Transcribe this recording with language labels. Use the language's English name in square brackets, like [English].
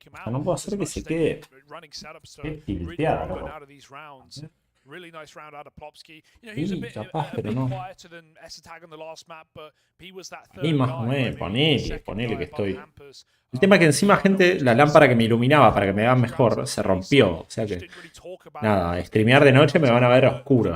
[Spanish] No puedo hacer que se quede tilteado. [English] Really nice round out of Plopsky. You know, [Spanish] Sí, [English] he's a bit quieter than S-Tag on the last map, but he was that third guy. [Spanish] Ponele que estoy. El tema es que encima, gente, la lámpara que me iluminaba para que me vean mejor se rompió. O sea que, nada, streamear de noche me van a ver oscuro.